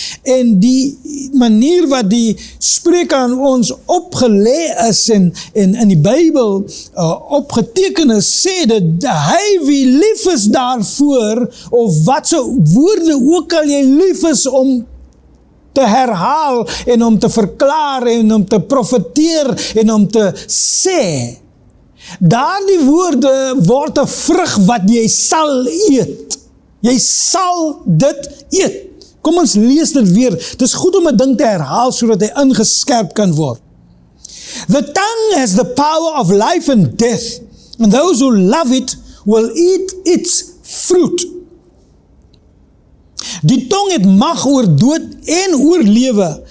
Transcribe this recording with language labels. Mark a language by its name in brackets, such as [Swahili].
[Afrikaans] En die manier wat die Spreuke aan ons opgelê is en in die Bybel opgeteken is, sê dat hy wie lief is daarvoor, of wat so woorde ook al jy lief is om te herhaal en om te verklaar en om te profeteer en om te sê, daardie woorde word 'n vrug wat jy sal eet. Jy sal dit eet. Kom ons lees dit weer. Dit is goed om 'n ding te herhaal sodat hy ingeskerp kan word. [English] The tongue has the power of life and death, and those who love it will eat its fruit. [Afrikaans] Die tong het mag oor dood en oor lewe.